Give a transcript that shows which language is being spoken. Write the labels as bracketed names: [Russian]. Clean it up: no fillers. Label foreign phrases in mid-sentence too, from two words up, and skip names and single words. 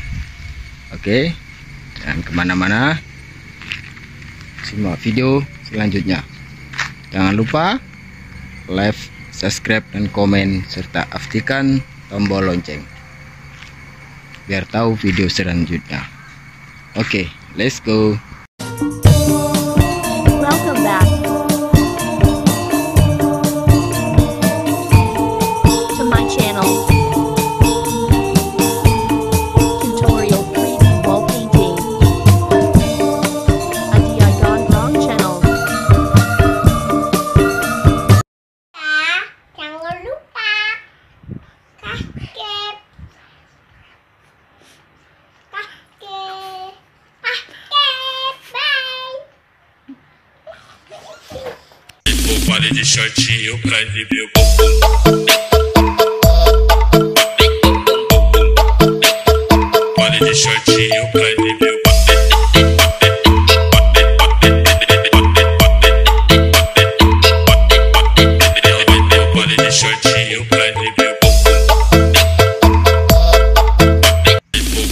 [Indonesian] Oke, jangan kemana-mana, simak video selanjutnya. Jangan lupa [English] like, subscribe, [Indonesian] dan komen, serta aktifkan tombol lonceng biar tahu video selanjutnya. Oke, [English] let's go. Welcome back to my channel. Tutorial 3D wall painting. Adi Gondrong Channel. [Indonesian] Jangan lupa subscribe. [Portuguese] Pare de shortinho pra exibir o bumbum. Pare de shortinho pra exibir o pare de shortinho pra exibir o bumbum.